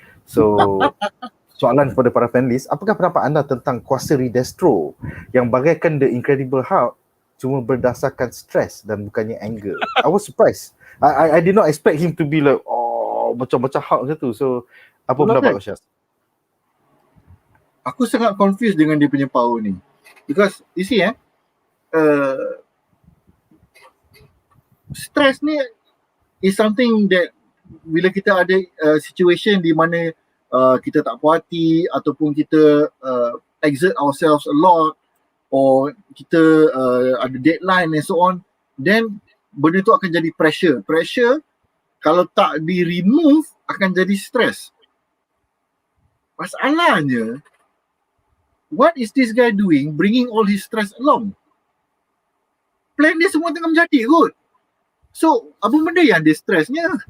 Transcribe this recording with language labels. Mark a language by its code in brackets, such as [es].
[ms] So soalan kepada para panelis, apakah pendapat anda tentang kuasa Re-Destro yang bagaikan The Incredible Hulk cuma berdasarkan stres dan bukannya anger? [en] I was surprised. I did not expect him to be like [ms] macam Hulk macam tu. So apa pendapat kau, Syaz? Aku sangat [en] confused [ms] dengan dia punya power ni. [en] Because you see stress [ms] ni is something that bila kita ada situation di mana kita tak puas hati ataupun kita exert ourselves a lot or kita ada deadline and so on, then benda tu akan jadi pressure kalau tak di remove akan jadi stress. Masalahnya, [en] what is this guy doing bringing all his stress along? [ms] Plan dia semua tengah menjadi kot. So apa benda yang dia stressnya?